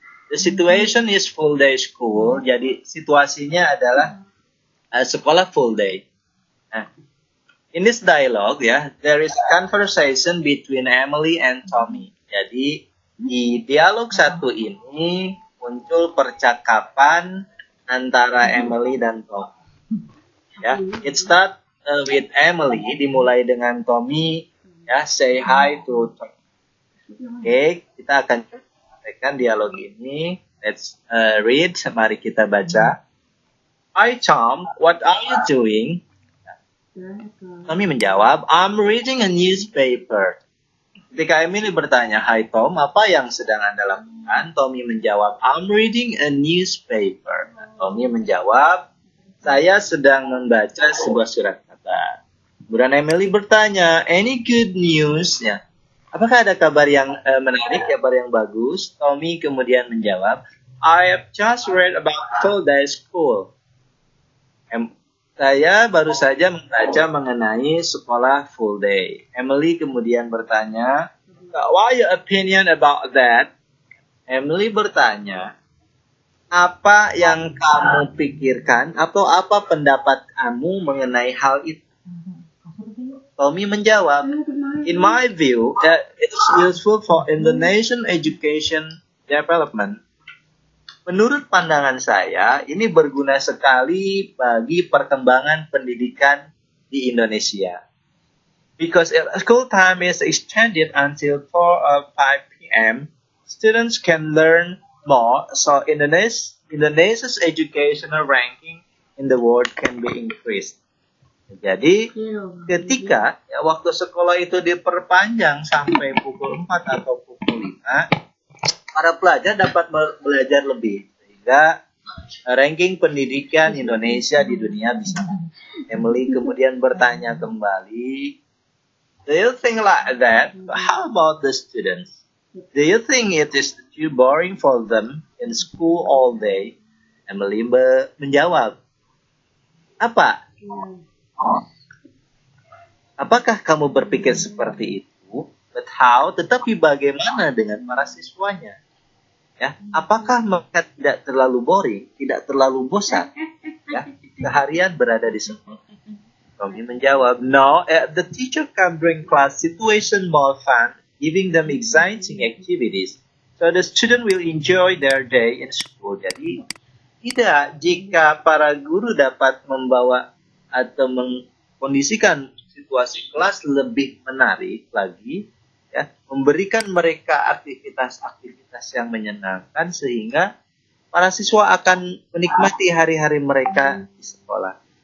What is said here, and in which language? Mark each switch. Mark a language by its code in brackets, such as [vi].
[en] The situation is full day school. [id] Jadi situasinya adalah sekolah full day. [en] Nah, in this dialogue ya, there is a conversation between Emily and Tommy. [id] Jadi di dialog 1 ini muncul percakapan antara Emily dan Tommy. [en] Ya, it start with Emily, [id] dimulai dengan Tommy ya, [en] say hi to Tommy. [id] Oke, kita akan sampaikan dialog ini. [en] Let's read, [id] mari kita baca. [en] Hi Tom, what are you doing? [id] Tommy menjawab, [en] I'm reading a newspaper. [id] Ketika Emily bertanya, [en] Hi Tom, [id] apa yang sedang Anda lakukan? Tommy menjawab, [en] I'm reading a newspaper. [id] Tommy menjawab, saya sedang membaca sebuah surat kabar. Kemudian Emily bertanya, [en] any good news? [id] Ya. Apakah ada kabar yang menarik, kabar yang bagus? Tommy kemudian menjawab, [en] I have just read about full day school. [id] Saya baru saja membaca mengenai sekolah full day. Emily kemudian bertanya, [en] what your opinion about that? [id] Emily bertanya, apa yang kamu pikirkan atau apa pendapat kamu mengenai hal itu? [en] Tommy menjawab, in my view, it is useful for Indonesian education development. [id] Menurut pandangan saya, ini berguna sekali bagi perkembangan pendidikan di Indonesia. [en] Because school time is extended until 4 or 5 p.m., students can learn more, so Indonesia's educational ranking in the world can be increased. [id] Jadi, ketika waktu sekolah itu diperpanjang sampai pukul 4 atau pukul 5, para pelajar dapat belajar lebih, sehingga ranking pendidikan Indonesia di dunia bisa. Emily kemudian bertanya kembali, [en] do you think like that? But how about the students? Do you think it is too boring for them in school all day? [id] Emily menjawab, apa? Apakah kamu berpikir seperti itu? [en] But how? [id] Tetapi bagaimana dengan para siswanya? Ya, apakah mereka tidak terlalu boring, tidak terlalu bosan, ya, seharian berada di sekolah? [en] Tommy menjawab, no, the teacher can bring class situation more fun, giving them exciting activities, so the student will enjoy their day in school. [id] Jadi, tidak, jika para guru dapat membawa atau mengkondisikan situasi kelas lebih menarik lagi, ya, memberikan mereka aktivitas-aktivitas yang menyenangkan sehingga para siswa akan menikmati hari-hari mereka di sekolah.